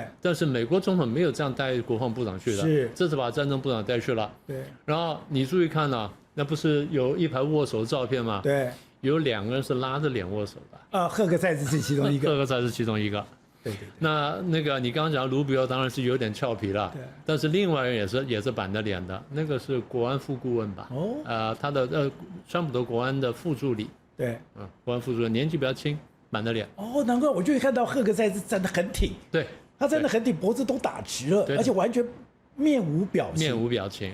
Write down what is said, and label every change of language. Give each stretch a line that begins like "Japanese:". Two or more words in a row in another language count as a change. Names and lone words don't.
Chinese: 但是美國總統沒有這樣帶國防部長去的，是。這次把戰爭部長帶去了，對。然後你注意看啊，那不是有一排握手的照片嗎？對。有2個人是拉着臉握手的。赫格塞斯是其中一個。赫格塞斯其中一個。對。那個你剛剛講盧比奧當然是有點俏皮了，對。但是另外一個也是板着臉的，那個是國安副顧問吧？哦。他的川普的國安的副助理。對。國安副助理年紀比較輕，板着臉。哦，難怪我就會看到赫格塞斯站得很挺。對。他站得很挺，脖子都打直了，而且完全面無表情。面無表情。